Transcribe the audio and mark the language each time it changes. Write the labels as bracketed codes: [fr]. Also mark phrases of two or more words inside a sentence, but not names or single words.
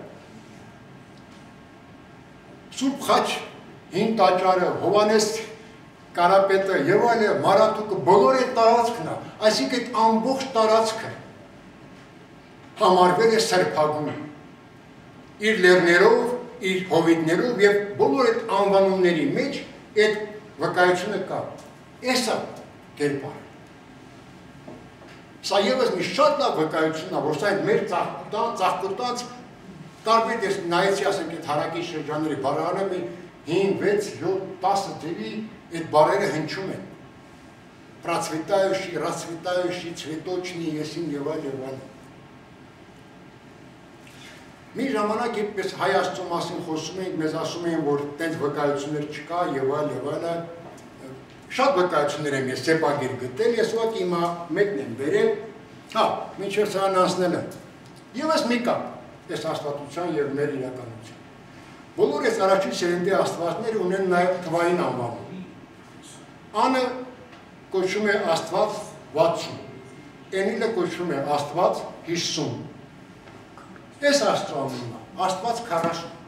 [hy] Սուրբ Խաչ հին տաճարը, Հովհաննես Կարապետը եւ այլն, Մարաթուկը, բոլոր այդ տարածքն է, այսինքն այդ ամբողջ տարածքը համարվել է սրբագույն, իր լեռներով, իր հովիտներով եւ բոլոր այդ անվանումների մեջ այդ վկայությունը կա։ Էսա կերպարը։ Սա ևս մի շատ լավ վկայություն է, որ սա այդ մեր ծաղկոտած տարբեր դες նայեցի ասենք այդ հարակի շրջանների բառարանը 5, 6, 7, 10 ձևի այդ բառերը հնչում են։ [ru] Процветающий, расцветающий, цветочный, [hy] եսին եւ այլն։ Մի ժամանակ այդպես հայ աստծո մասին խոսում էինք, մեզ ասում էին, որ տենց վկայություններ չկա եւ այլն։ Շատ վկայություններ եմ ես սեպագիր գտել, ես ուղղակի հիմա մեկն եմ բերել, հա, մինչև սրան անցնելը։ Եվս մի կապ, այս աստվածության եւ մեր իրականության։ Բոլոր այս առաջին սերնդի աստվածները ունեն նաեւ թվային անվանում։ Անը կոչվում է Աստված 60, Էնիլը կոչվում է Աստված 50։ Այս աստծո անունն է, Աստված 40։